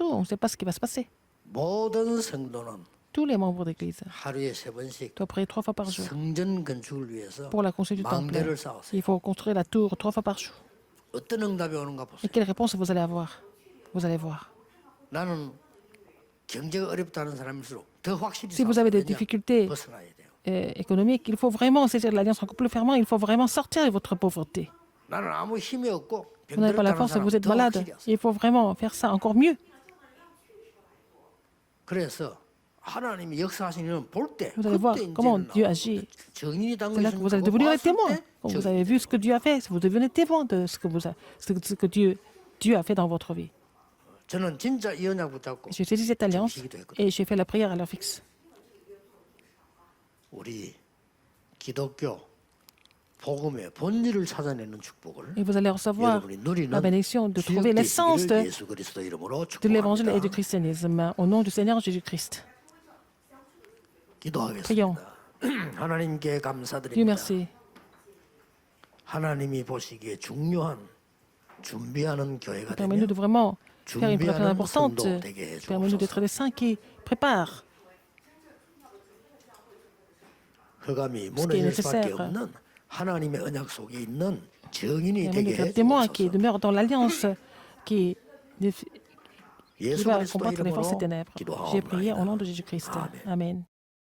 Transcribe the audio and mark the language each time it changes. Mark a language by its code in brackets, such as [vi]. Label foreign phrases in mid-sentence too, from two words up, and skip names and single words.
[fr] On ne sait pas ce qui va se passer. [ko] 모든 성도는 [fr] Tous les membres d'Église [ko] 하루에 3번씩 [fr] doivent prier 3 fois par jour. [ko] 성전 건축을 위해서 [fr] Pour la construction du temple, [ko] 망대를 쌓았어요. [fr] il faut construire la tour 3 fois par jour. [ko] 어떤 응답이 오는가 [fr] Et [ko] 보세요. [fr] quelle réponse vous allez avoir? Vous allez voir. [ko] 나는 경제가 어렵다는 사람일수록 더 확실히 [fr] Si vous avez des [ko] 쌓아야 [fr] difficultés [ko] 벗어나야 돼요. [fr] économiques, il faut vraiment saisir l'alliance encore plus fermement. Il faut vraiment sortir de votre pauvreté. [ko] 나는 아무 힘이 없고 [fr] Vous n'avez pas la [ko] 병들었다는 [fr] force, [ko] 사람 [fr] vous êtes [ko] 더 [fr] malade. [ko] 확실히 하세요. [fr] Il faut vraiment faire ça encore mieux. [ko] 그래서 하나님이 역사하시는 볼 때, [fr] Vous allez voir [ko] 그때 [fr] comment [ko] 이제는 [fr] Dieu [ko] 나오는 [fr] agit. [ko] 거죠. 정인이 [fr] C'est là que vous [ko] 담그신 [fr] allez [ko] 거 [fr] devenir les [ko] 봤을 [fr] témoins. [ko] 때 [fr] Quand vous [ko] 정인이 [fr] avez vu ce que Dieu a fait, vous devenez témoin de ce que Dieu a fait dans votre vie. [ko] 저는 진짜 이 언약 붙잡고 [fr] J'ai saisi cette alliance [ko] 기도했거든요. [fr] et j'ai fait la prière à l'heure fixe. [ko] 우리 기독교 복음의 본질을 찾아내는 축복을 [fr] Et vous allez recevoir [ko] 여러분이 누리는 [fr] la bénédiction de [ko] 주역 [fr] trouver l'essence [ko] 되시기를 [fr] de [ko] 예수 그리스도 이름으로 [fr] l'évangile et du [ko] 축복합니다. [fr] christianisme au nom du Seigneur Jésus-Christ. [ko] 기도하겠습니다. 하나님께 [fr] Dieu [ko] 감사드립니다. [fr] merci. [ko] 하나님이 보시기에 중요한 준비하는 교회가 [fr] Permets-nous [ko] 되며 [fr] de vraiment faire une prière [ko] 준비하는 [fr] importante. [ko] 성도 되게 [fr] Permets-nous d'être [ko] 해주옵소서. [fr] des saints qui préparent. [ko] 흑암이 [fr] qui est [ko] 무너질 수밖에 [fr] nécessaire. [ko] 없는 하나님의 언약 속에 있는 증인이 [fr] Permets-nous [ko] 되게 [fr] d'être témoins qui [ko] 해주옵소서. [fr] demeurent dans l'alliance qui [ko] 예수 [fr] va [ko] 그리스도 [fr] combattre les forces des [ko] 이름으로 [fr] ténèbres. J'ai prié au [ko] 기도하옵나이다. [fr] nom de Jésus-Christ. [ko] 아멘. [fr] Amen.